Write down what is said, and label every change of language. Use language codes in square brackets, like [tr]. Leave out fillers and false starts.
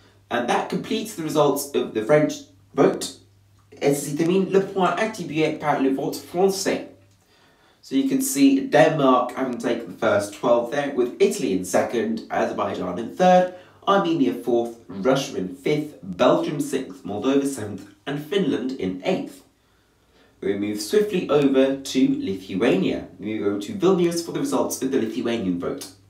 [en] And that completes the results of the French vote. [fr] Et se termine le point attribué par le vote français. [en] So you can see Denmark having taken the first 12 there, with Italy in second, Azerbaijan in third, Armenia fourth, Russia in fifth, Belgium 6th, Moldova 7th, and Finland in 8th. We move swiftly over to Lithuania. We go to Vilnius for the results of the Lithuanian vote.